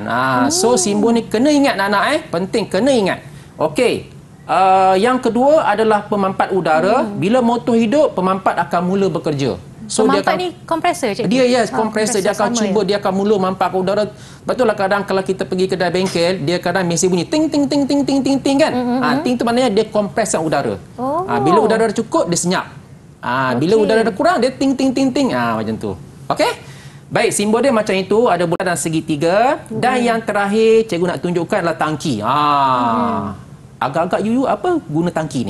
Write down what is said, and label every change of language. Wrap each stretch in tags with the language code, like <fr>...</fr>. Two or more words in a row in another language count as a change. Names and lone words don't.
<ms>So simbol ni kena ingat anak-anak penting, kena ingat. Okey. Yang kedua adalah pemampat udara. Bila motor hidup, pemampat akan mula bekerja. So pemampat ni kompresor cikgu? Dia kompresor. Dia akan cuba, dia akan mula mampak udara. Betul lah, kadang kalau kita pergi kedai bengkel, dia kadang mesin bunyi ting ting ting ting ting ting ting kan. Ting tu maknanya dia kompreskan udara. Bila udara cukup, dia senyap. Bila udara kurang, dia ting ting ting ting. Macam tu. Okey? Baik, simbol dia macam itu, ada bulat dan segitiga. Dan yang terakhir cikgu nak tunjukkan adalah tangki. Agak-agak Yuyu, apa guna tangki ni?</ms>